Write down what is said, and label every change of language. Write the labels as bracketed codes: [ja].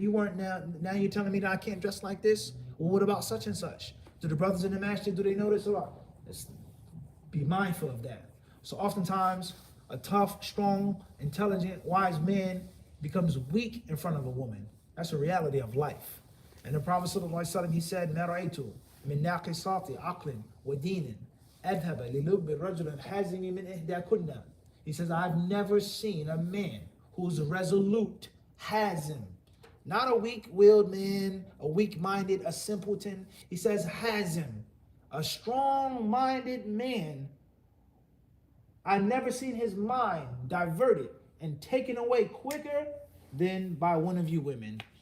[en] You weren't now you're telling me that I can't dress like this? Well, what about such and such? Do the brothers in the masjid, do they know this or not? Let's be mindful of that. So oftentimes, a tough, strong, intelligent, wise man becomes weak in front of a woman. That's a reality of life. And the Prophet ﷺ, he said, [ar] مَا رَأَيْتُ مِن نَاقِصَاتِ عَقْلٍ وَدِينٍ أَذْهَبَ لِلُبِّ رَجُلٍ حَازِمٍ مِنْ إِحْدَاكُنَّ. [en] He says, I've never seen a man who's resolute, hazim, not a weak-willed man, a weak-minded, a simpleton. He says hazim, a strong-minded man. I've never seen his mind diverted and taken away quicker than by one of you women.